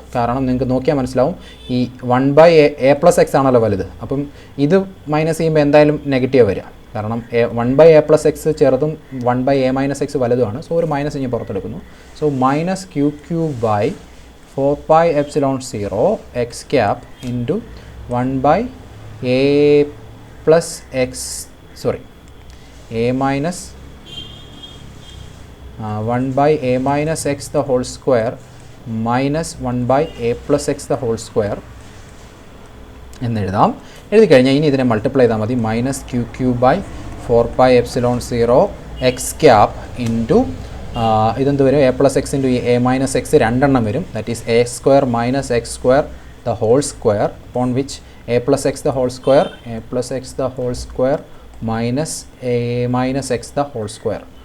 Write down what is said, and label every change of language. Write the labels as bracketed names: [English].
[Malayalam] കാരണം നിങ്ങൾക്ക് നോക്കിയാൽ മനസ്സിലാവും, ഈ 1/A + x ആണല്ലോ വലുത്. അപ്പം ഇത് മൈനസ് ചെയ്യുമ്പോൾ എന്തായാലും നെഗറ്റീവ് വരിക. കാരണം 1/A + x ചെറുതും 1/A - x വലുതുമാണ്. സോ ഒരു മൈനസ് ഇനി പുറത്തെടുക്കുന്നു. So -QQ by 4πε0 X cap into 1/A + x, sorry [English] A minus 1/A - x the whole square [Malayalam] minus 1/A + x the whole square എന്നെഴുതാം. എഴുതി കഴിഞ്ഞാൽ ഇനി ഇതിനെ മൾട്ടിപ്ലൈ ചെയ്താൽ മതി. -QQ by 4πε0 X cap into ഇതെന്ത് വരും, A + x into A - x രണ്ടെണ്ണം വരും. [English] That is A² - x² the whole square upon which A + x the whole square, A + x the whole square minus A - x the whole square.